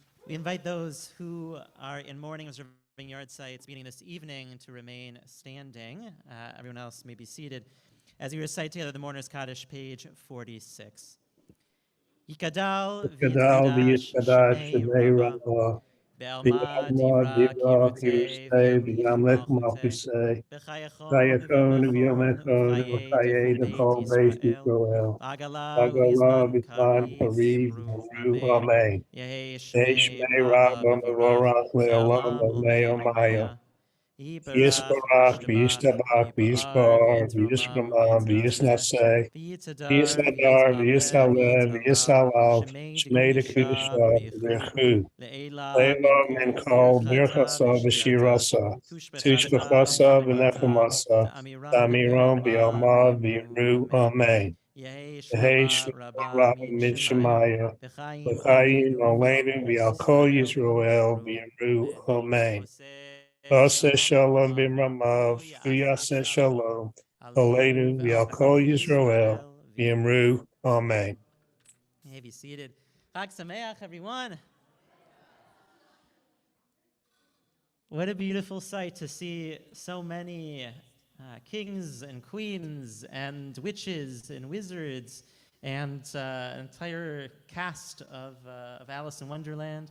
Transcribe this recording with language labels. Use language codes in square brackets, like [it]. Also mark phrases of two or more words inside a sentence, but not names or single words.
[en] We invite those who are in mourning observing yard sites meeting this evening to remain standing. Everyone else may be seated as we recite together the Mourner's Kaddish, page 46. [arc] Yikadal Gadal v'yitkadash v'yitkadash shemei shemei Rabbah Rabbah be'alma v'yamad divra divra kirutei kirusei v'yamlich v'yamlech malchutei malchusei v'chayachon v'yakon v'yomechon v'yomechon v'chayei v'chayei דכל בית דכל בית Yisrael Yisrael v'agala v'agala v'yizman b'zman kariv kariv v'yimru v'yimru amen amen. Yehei Yeh shmei shmei Rabbah Rabbah mevorach מברך לעלם le'olam omei omei omaya. עלמיא יתברך Yisbarach v'yishtabach v'yishtabach v'yipar v'yispar v'yitramam v'yishramam v'yitnaseh v'yisnaseh v'yitadar v'yisnadar v'yitzaleh v'yisaleh v'yitzalal v'yisalal Shemei shmei dekudisha dekudisha v'yichu v'yichu. לעלא מן לעלא מן kol kol birchata birchasa v'shirata v'shirasa, tushbechasa tushbachasa v'nechemata v'nechemasa, ta'amiram tamiram bi'alma bi'alma v'yimru v'yimru, amen amen. Yehei Yehei shmua shmua rabba rabba min min shemaya shemaya, v'chaim v'chayim aleinu aleinu v'al v'al kol kol Yisrael Yisrael v'yimru v'yimru, amen amen. Oseh V'aseh shalom shalom b'ramav b'mramav, v'yaseh v'yaseh shalom shalom, aleinu aleinu v'al v'al kol כל ישראל ישראל ואמרו. v'yimru, amen. [en] Hey, be seated. [he] חג שמח, [en] everyone. What a beautiful sight to see so many kings and queens and witches and wizards and an entire cast of Alice in Wonderland.